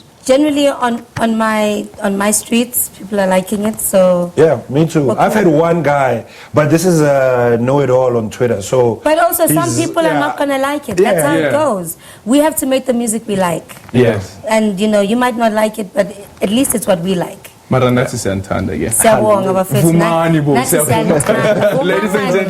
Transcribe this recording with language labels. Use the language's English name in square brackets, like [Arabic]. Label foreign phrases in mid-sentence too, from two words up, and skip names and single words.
[English] Generally, on my streets, people are liking it. So. Yeah, me too. Okay. I've had one guy, but this is a know-it-all on Twitter. So. But also, some he's- people are not gonna like it. Yeah, That's how yeah. it goes. We have to make the music we like. Yes. And you know, you might not like it, but at least it's what we like. [Zulu] Mara nathi siyanithanda ke. Siyabonga bafethu. Vumani bo, Nathi siyabonga. siyanithanda. [English] Ladies and [Zulu] Vumani.